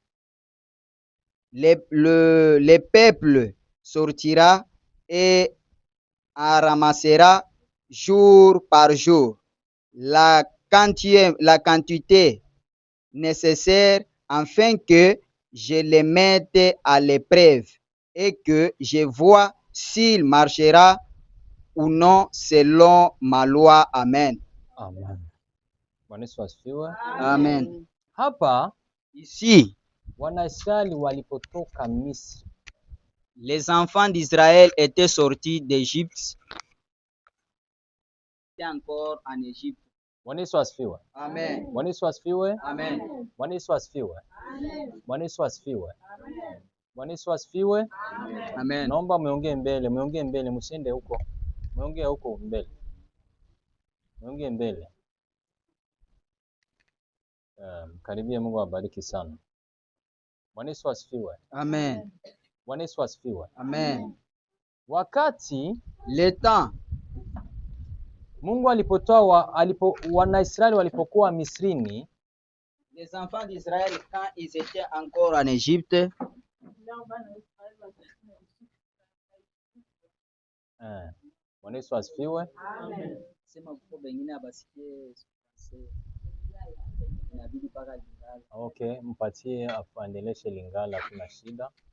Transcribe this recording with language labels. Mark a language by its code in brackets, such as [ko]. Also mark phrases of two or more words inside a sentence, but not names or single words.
[fr] Le peuple sortira et en ramassera jour par jour la quantité nécessaire afin que je les mette à l'épreuve et que je vois s'il marchera ou non selon ma loi. Amen. [sw] Amen. Bwana Yesu asifiwe. Amen. Hapa [fr] Ici, [sw] Wanaisraeli walipotoka Misri, [fr] les enfants d'Israël étaient sortis d'Égypte. Étaient encore en Égypte. [sw] Bwana Yesu asifiwe. Amen. Bwana Yesu asifiwe. Amen. Bwana Yesu asifiwe. Bwana Yesu asifiwe. Bwana Yesu asifiwe. Amen. Naomba muongee mbele, msiende huko. Muongee huko mbele. Muongee mbele. Karibia, Mungu awabariki sana. Bwana Yesu asifiwe. Amen. Bwana Yesu asifiwe. Amen. Wakati [fr] Le temps, [sw] Mungu alipotoa Wanaisraeli walipokuwa Misrini, [fr] les enfants d'Israël, quand ils étaient encore en Égypte, [sw] Bwana Yesu asifiwe. Okay, mpatie aendeleshe Lingala, kuna shida.